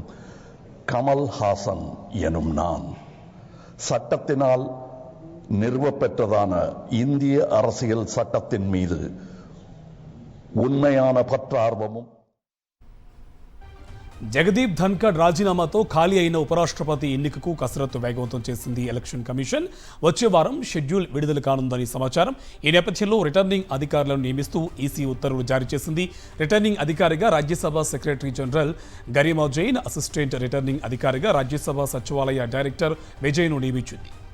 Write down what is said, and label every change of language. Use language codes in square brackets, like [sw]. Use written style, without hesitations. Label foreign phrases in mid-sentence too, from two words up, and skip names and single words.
[ta] கமல் ஹாசன் எனும் நான் சட்டத்தினால் நிறுவப்பெற்றதான இந்திய அரசியல் சட்டத்தின் மீது உண்மையான பற்றார்வமும் [te] జగదీప్ ధన్కడ్ రాజీనామాతో ఖాళీ అయిన ఉపరాష్ట్రపతి ఎన్నికకు కసరత్తు వేగవంతం చేసింది ఎలక్షన్ కమిషన్. వచ్చే వారం షెడ్యూల్ విడుదల కానుందని సమాచారం. ఈ నేపథ్యంలో రిటర్నింగ్ అధికారులను నియమిస్తూ ఈసీ ఉత్తర్వులు జారీ చేసింది. రిటర్నింగ్ అధికారిగా రాజ్యసభ సెక్రటరీ జనరల్ గరిమా జైన్, అసిస్టెంట్ రిటర్నింగ్ అధికారిగా రాజ్యసభ సచివాలయ డైరెక్టర్ విజయ్ను నియమించింది.